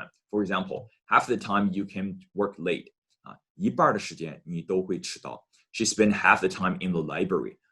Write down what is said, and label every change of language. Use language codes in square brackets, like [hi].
[en] For example, half the time you can work late. [zh] 一半的时间你都会迟到。 [en] She spent half the time in the library.